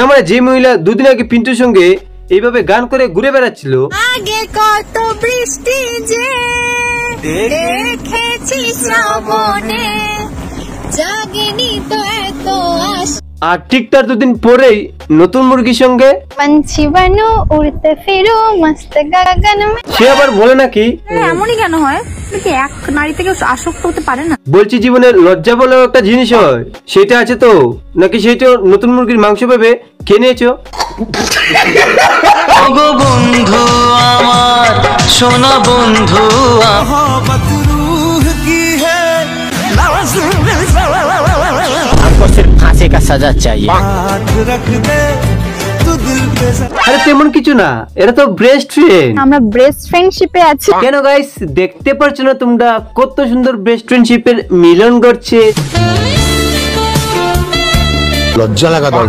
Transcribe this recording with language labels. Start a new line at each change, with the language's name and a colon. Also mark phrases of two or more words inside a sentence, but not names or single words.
Bangla: না মানে যে মহিলা দুদিন আগে পিন্টুর সঙ্গে এইভাবে গান করে ঘুরে বেড়াচ্ছিল, আগে কত বৃষ্টি যে দেখেছি শ্রাবণে, জাগেনি তো এত আশা। আর ঠিক তার দুদিন পরেই নতুন মুরগির সঙ্গে
Hindi: पंछी बनो उड़ते फिरो मस्त गगन में।
Bangla: সে আবার বলে নাকি এমনই কেন হয়? কি এক নারী থেকে আসক্ত হতে পারে না? বলছি জীবনে লজ্জা বলেও একটা জিনিস হয়, সেটা আছে তো নাকি সেটা নতুন মুরগির মাংস ভেবে খেয়ে নিয়েছো? বন্ধু আমার সোনা বন্ধু
Hindi: हमको सिर्फ फांसी का सजा चाहिए।
Bangla: আরে তেমন কিছু না, এটা তো
English: best friend.
Bangla: আমরা
English: best friendship
Bangla: আছি। কেন গাইস দেখতে পারছো না তোমরা কত সুন্দর
English: best friendship
Bangla: মিলন ঘটছে? লজ্জা লাগা দরকার।